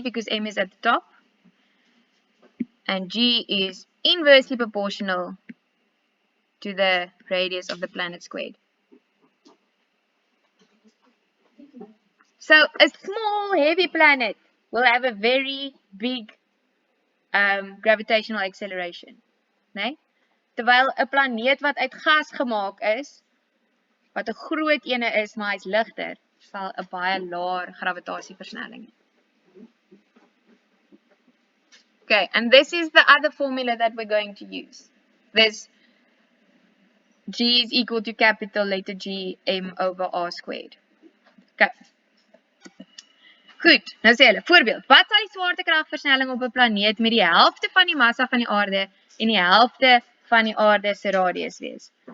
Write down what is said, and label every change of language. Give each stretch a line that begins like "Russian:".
English: Because m is at the top. And G is inversely proportional to the radius of the planet squared. So a small heavy planet will have a very big gravitational acceleration.
Afrikaans: Nee? Terwyl 'n planeet wat uit gas gemaak is, wat 'n groot ene is, maar hy's ligter, sal 'n baie laer gravitasieversnelling hê.
English: Okay, and this is the other formula that we're going to use. This G is equal to capital letter G m over r squared. Okay.
Afrikaans: Goed, nou sê hulle, voorbeeld, wat sal die swaartekragversnelling op 'n planeet met die helfte van die massa van die aarde en die helfte van die aarde se radius wees?